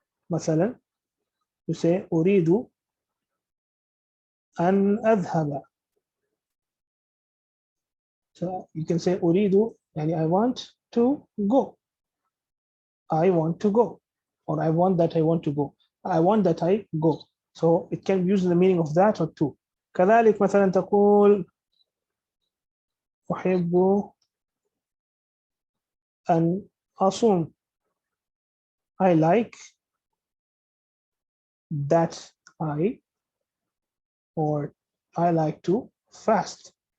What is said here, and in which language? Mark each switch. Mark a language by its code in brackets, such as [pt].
[ar] مثلا [en] you say [ar] أريد أن أذهب. [en] So you can say أريد يعني I want to go. I want to go, or I want that I want to go. I want that I go. So it can use the meaning of that or two. [ar] كذلك مثلا تقول أحب أن أصوم. [en] I like that or I like to fast.